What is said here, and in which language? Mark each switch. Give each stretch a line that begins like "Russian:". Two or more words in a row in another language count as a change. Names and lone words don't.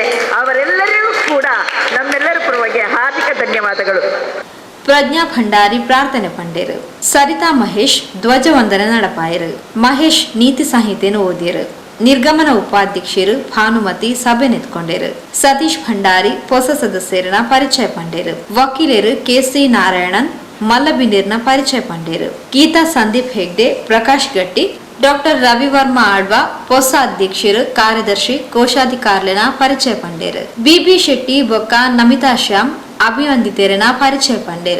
Kannada: ಅವರೆಲ್ಲರಿಗೂ ಕೂಡ ನಮ್ಮೆಲ್ಲರ ಪರವಾಗಿ ಹಾರ್ದಿಕ ಧನ್ಯವಾದಗಳು.
Tulu: ಪ್ರಜ್ಞಾ ಭಂಡಾರಿ ಪ್ರಾರ್ಥನೆ ಪಂಡೇರು. ಸರಿತಾ ಮಹೇಶ್ ಧ್ವಜವಂದನೆ ನಡಪಾಯರು. ಮಹೇಶ್ ನೀತಿ ಸಂಹಿತೆಯನ್ನು ಓದಿಯರು. ನಿರ್ಗಮನ ಉಪಾಧ್ಯಕ್ಷರು ಭಾನುಮತಿ ಸಭೆ ನೆತ್ಕೊಂಡೇರು. ಸತೀಶ್ ಭಂಡಾರಿ ಹೊಸ ಸದಸ್ಯರನ್ನ ಪರಿಚಯ ಪಂಡೇರು. ವಕೀಲರು KC ನಾರಾಯಣನ್ ಮಲ್ಲಬಿಂಡೇರ್ನ ಪರಿಚಯ ಪಂಡೇರು. ಗೀತಾ ಸಂದೀಪ್ ಹೆಗ್ಡೆ ಪ್ರಕಾಶ್ ಗಟ್ಟಿ ಡಾಕ್ಟರ್ ರವಿವರ್ಮ ಆಳ್ವಾ ಹೊಸ ಅಧ್ಯಕ್ಷರು ಕಾರ್ಯದರ್ಶಿ ಕೋಶಾಧಿಕಾರಿನ ಪರಿಚಯ ಪಂಡೇರು. BB ಶೆಟ್ಟಿ ಬೊಕ್ಕ ನಮಿತಾ ಶ್ಯಾಮ್ ಅಭಿವಂದಿತೆರನ ಪರಿಚಯ ಪಂಡೇರು.